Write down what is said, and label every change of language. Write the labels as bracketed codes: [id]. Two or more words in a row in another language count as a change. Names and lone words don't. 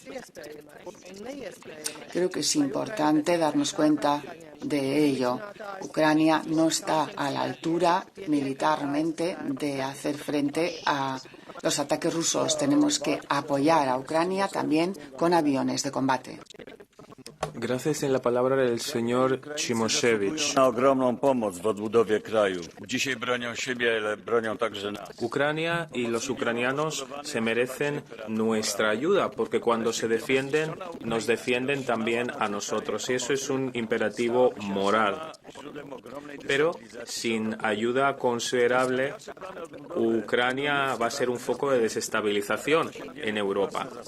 [es] Creo que es importante darnos cuenta de ello. Ucrania no está a la altura militarmente de hacer frente a los ataques rusos. Tenemos que apoyar a Ucrania también con aviones de combate. Gracias. En la palabra el señor Cimoszewicz. [pl] Na ogromną pomoc w odbudowie kraju. Dzisiaj bronią siebie, ale bronią także nas. [es] Ucrania y los ucranianos se merecen nuestra ayuda porque cuando se defienden, nos defienden también a nosotros. Y eso es un imperativo moral. Pero sin ayuda considerable, Ucrania va a ser un foco de desestabilización en Europa.